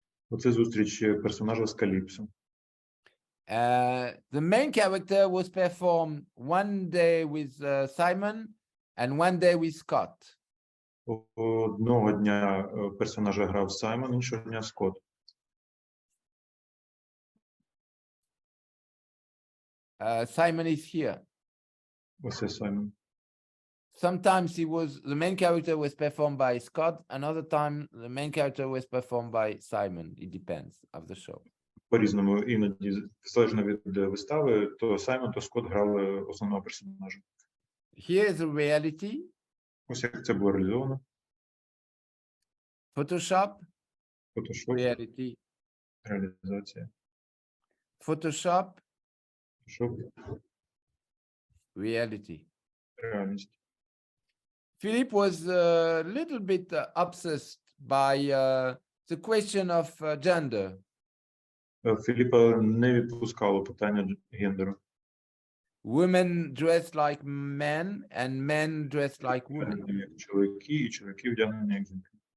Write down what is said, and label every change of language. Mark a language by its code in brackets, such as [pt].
[uk] Оце зустріч персонажа з Каліпсо. [en] The main character was performed one day with Simon and one day with Scott. [uk] Одного дня персонажа грав Саймон, іншого дня Скотт. [en] Simon is here. [uk] Ось Саймон. [en] Sometimes the main character was performed by Scott, another time the main character was performed by Simon. It depends of the show. [uk] По-різному, іноді, залежно від вистави, то Саймон, то Скотт грали основного персонажа. [en] Here is the reality. [uk] Ось як це було реалізовано. [en] Photoshop. Photoshop. Reality. [uk] Реалізація. [en] Photoshop. Photoshop. Reality. [uk] Реальність. [en] Philip was a little bit obsessed by the question of gender. [uk] Філіпа не відпускало питання гендеру. [en] Women dressed like men and men dressed like women. [uk] Як чоловіки, і чоловіки вдягнені як жінки.